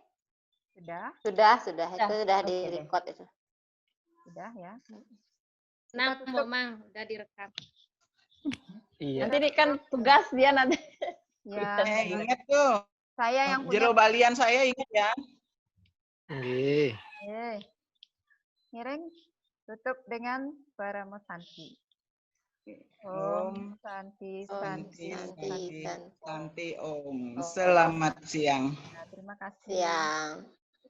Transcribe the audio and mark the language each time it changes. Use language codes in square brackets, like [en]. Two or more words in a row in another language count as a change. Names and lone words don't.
[id] Sudah. Itu sudah di-record itu. Sudah ya. Nah, Mang, udah direkam. Iya. Nanti kan tugas dia nanti. Ya. Ingat tuh. Saya yang punya. Jero balian saya ingat ya. Nggih. Ngiring tutup dengan Paramo Santi. Om Santi. Om. Selamat siang. Terima kasih. Siang.